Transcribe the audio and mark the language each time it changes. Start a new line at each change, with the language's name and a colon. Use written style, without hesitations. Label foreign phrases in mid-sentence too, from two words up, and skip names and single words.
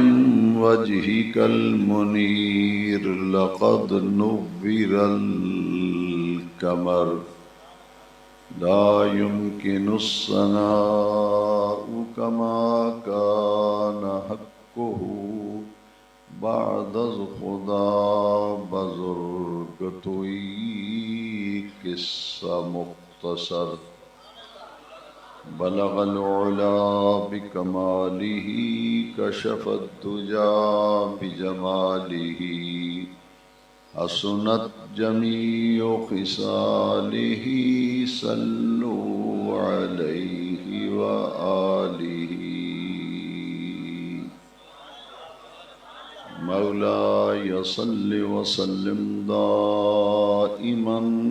Arabic: وجهك المنير لقد نبر القمر لا يمكن الثناء كما كان حقه
Persian: بعد خدا بزرگ توئی قصہ مختصر
Arabic: بلغ العلا بکماله کشف الدجا بجماله حسنت جميع خصاله صلوا عليه وآله مولاي صل وسلم دائما